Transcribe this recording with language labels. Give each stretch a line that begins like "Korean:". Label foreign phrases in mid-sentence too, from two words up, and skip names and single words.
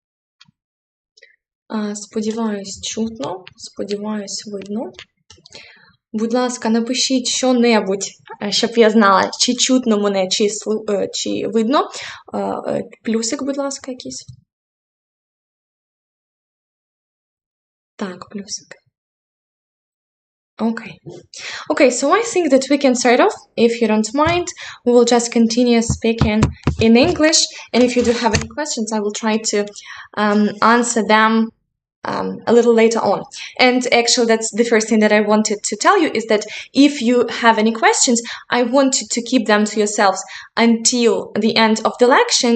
Ukrainian: Сподіваюсь, чутно, сподіваюсь, видно. Будь ласка, напишіть що-небудь, щоб я знала, чи чутно мене, чи видно. Плюсик, будь ласка, якийсь. Так, плюсик.
English: Okay, so I think that we can start off. If you don't mind, we will just continue speaking in English. And if you do have any questions, I will try to answer them a little later on. And actually, that's the first thing that I wanted to tell you is that if you have any questions, I want you to keep them to yourselves until the end of the lecture.